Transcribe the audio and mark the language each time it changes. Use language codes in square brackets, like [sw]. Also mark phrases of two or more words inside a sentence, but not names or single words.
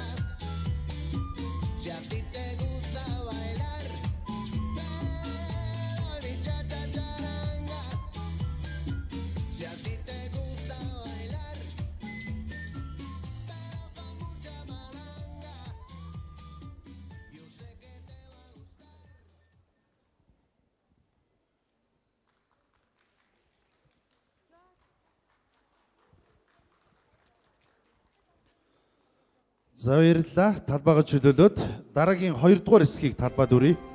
[es] Si a ti te gusta bailar, te doy mi cha-cha-charanga. Si a ti te gusta bailar, pero con mucha malanga, yo sé que te va a gustar. [mn] За баярлалаа. Талбайгаа чөлөөлөөд дараагийн 2 дугаар хэсгийг талбайд өрье.